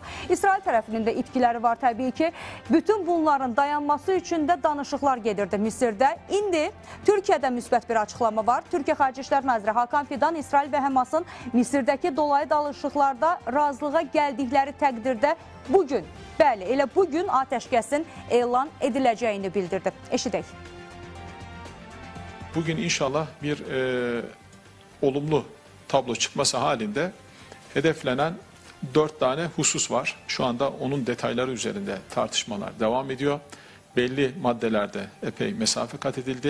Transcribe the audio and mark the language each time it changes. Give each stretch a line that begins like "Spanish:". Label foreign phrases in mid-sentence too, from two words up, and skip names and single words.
Azerbaijani: İsrail tərəfinin də itkiləri var təbii ki. Bütün bunların dayanması üçün də danışıqlar gedirdi Misirdə. İndi Türkiyədə müsbət bir açıqlama var. Türkiyə Xarici İşlər Naziri Hakan Fidan İsrail və Həmasın Misirdəki dolayı danışıqlarda razılığa gəldikləri təqdirdə bugün, bəli, elə bugün atəşkəsin elan ediləcəyini bildirdi. Eşidək.
Turkish: Bugün inşallah bir olumlu tablo çıkması halinde hedeflenen 4 tane husus var. Şu anda onun detayları üzerinde tartışmalar devam ediyor. Belli maddelerde epey mesafe kat edildi.